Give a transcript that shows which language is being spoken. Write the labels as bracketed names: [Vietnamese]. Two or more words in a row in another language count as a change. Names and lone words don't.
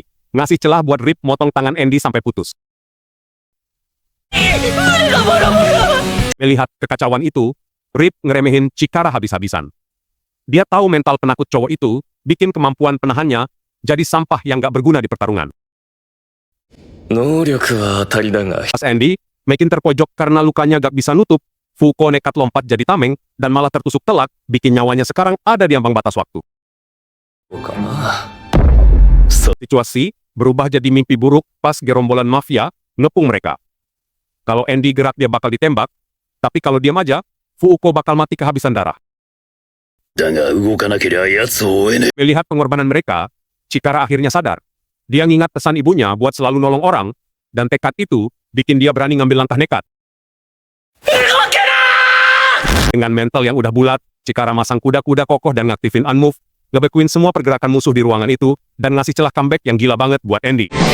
[Indonesian] Ngasih celah buat Rip motong tangan Andy sampai putus. Melihat kekacauan itu, Rip ngeremehin Chikara habis-habisan. Dia tahu mental penakut cowok itu bikin kemampuan penahannya jadi sampah yang gak berguna di pertarungan. [Japanese] 能力は当たりだが [Indonesian] Pas Andy makin terpojok karena lukanya gak bisa nutup, Fuko nekat lompat jadi tameng dan malah tertusuk telak, bikin nyawanya sekarang ada di ambang batas waktu. [Japanese] そうかな [Indonesian] Situasi berubah jadi mimpi buruk pas gerombolan mafia ngepung mereka. Kalau Andy gerak dia bakal ditembak, tapi kalau diam aja, Fuko bakal mati kehabisan darah. [Japanese] だが動かなけりゃ奴を追えね [Indonesian] Melihat pengorbanan mereka, Chikara akhirnya sadar. Dia ngingat pesan ibunya buat selalu nolong orang, dan tekad itu bikin dia berani ngambil langkah nekat. Dengan mental yang udah bulat, Chikara masang kuda-kuda kokoh dan ngaktifin Unmove, ngebekuin semua pergerakan musuh di ruangan itu, dan ngasih celah comeback yang gila banget buat Andy.